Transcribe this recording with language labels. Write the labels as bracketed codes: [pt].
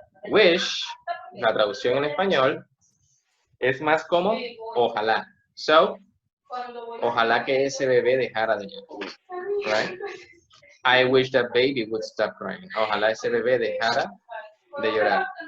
[es] Wish, la traducción en español, es más como ojalá. So, ojalá que ese bebé dejara de llorar, right? [en] I wish that baby would stop crying. [es] Ojalá ese bebé dejara de llorar.